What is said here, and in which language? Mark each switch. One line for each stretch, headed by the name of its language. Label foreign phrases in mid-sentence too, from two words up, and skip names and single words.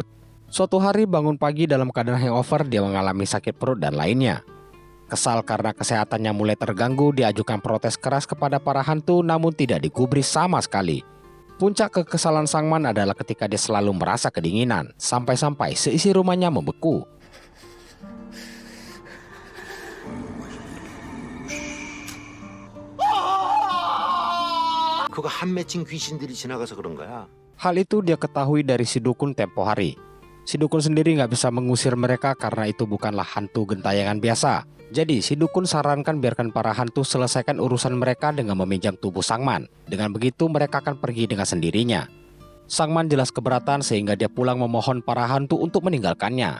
Indonesian: Suatu hari bangun pagi dalam keadaan hangover, dia mengalami sakit perut dan lainnya. Kesal karena kesehatannya mulai terganggu, dia ajukan protes keras kepada para hantu namun tidak digubris sama sekali. Puncak kekesalan Sangman adalah ketika dia selalu merasa kedinginan, sampai-sampai seisi rumahnya membeku.
Korean: 그거 한 맺힌 귀신들이 지나가서 그런 거야.
Indonesian: Hal itu dia ketahui dari si dukun tempo hari. Si dukun sendiri nggak bisa mengusir mereka karena itu bukanlah hantu gentayangan biasa. Jadi si dukun sarankan biarkan para hantu selesaikan urusan mereka dengan meminjam tubuh Sangman. Dengan begitu mereka akan pergi dengan sendirinya. Sangman jelas keberatan sehingga dia pulang memohon para hantu untuk meninggalkannya.